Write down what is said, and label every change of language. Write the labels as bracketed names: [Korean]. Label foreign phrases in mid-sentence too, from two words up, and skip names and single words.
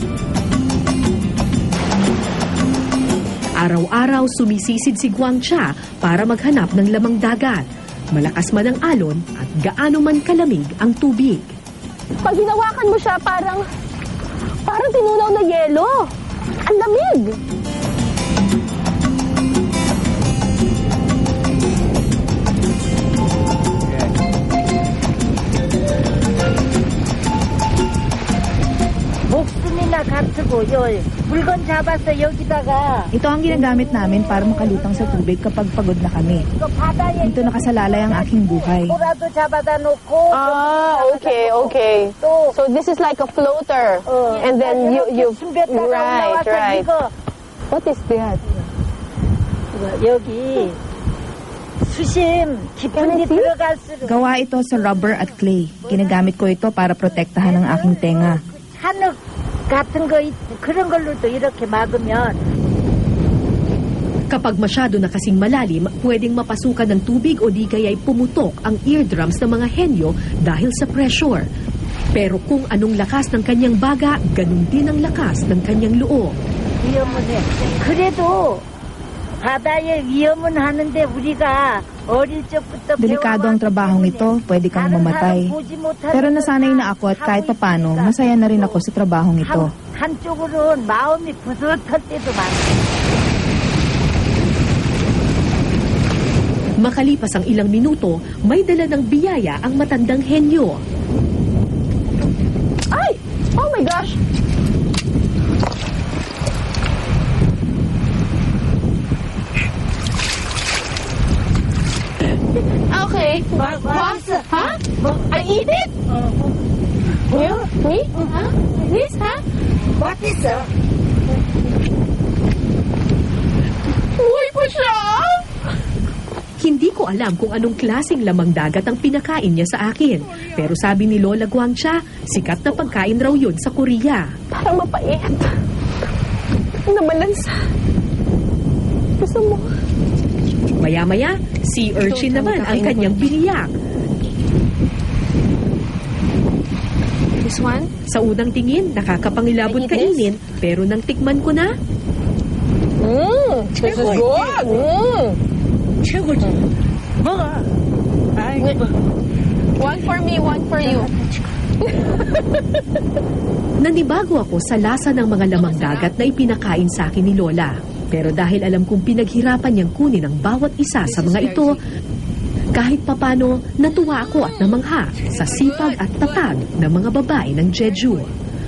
[Filipino] Araw-araw sumisisid si Kwang Cha para maghanap ng lamang dagat. Malakas man ang alon at gaano man kalamig ang tubig. Pag hinawakan mo siya, parang tinunaw na yelo. Ang lamig. [Korean] 목숨이나 갇히고 물건 잡아서 여기다가 [Filipino] Ito ang ginagamit namin para makalutang sa tubig kapag pagod na kami. [Korean] 이거 바다에 [Filipino] Dito nakasalalay ang aking buhay. [Korean] 뭐라도 잡아다 놓고 Okay. 또 [English] So this is like a floater. And then you [Korean] 숨겼다가 right. 올라와서 이거 [English] What is that? [Korean] 여기 수심 깊은 데 들어갈수록 [Filipino] Gawa ito sa rubber at clay. Ginagamit ko ito para protektahan ang aking tenga. [Korean] 한흙 같은 거 그런 걸로도 이렇게 막으면 [Filipino] Kapag masyado na kasing malalim, pwedeng mapasukan ng tubig o di kaya'y pumutok ang eardrums ng mga henyo dahil sa pressure. Pero kung anong lakas ng kanyang baga, ganun din ang lakas ng kanyang loob. [Korean] 위험은 해. 그래도 바다에 위험은 하는데 우리가 어릴 적부터 [Filipino] Delikado ang trabahong ito, pwede kang mamatay. Pero nasanay na ako at kahit papano, masaya na rin ako sa trabahong ito. [Korean] 한쪽으로는 마음이 부듯할 때도 많아. [Filipino] Makalipas ang ilang minuto, may dala ng biyaya ang matandang henyo. Ay! [English] Oh my gosh! Okay. What? Huh? I eat it? You? Me? Huh? This, huh? What is it? [Filipino] Uy pa siya! Hindi ko alam kung anong klaseng lamang dagat ang pinakain niya sa akin. Pero sabi ni Lola Guangcha, sikat na pagkain raw yun sa Korea. Parang mapait. Namalansa. Gusto mo? Maya-maya, [English] sea urchin [Filipino] naman ang kanyang biniyak. [English] This one? [Filipino] Sa unang tingin, nakakapangilabot kainin, pero nang tikman ko na, [English] This is good. [Korean] 최고지. 먹어. 아이고. [English] One for me, one for you. [Filipino] nanibago ako sa lasa ng mga lamang dagat na ipinakain sa akin ni Lola. Pero dahil alam kong pinaghirapan niyang kunin ang bawat isa sa mga ito, kahit papano, natuwa ako at namangha sa sipag at tatag ng mga babae ng Jeju.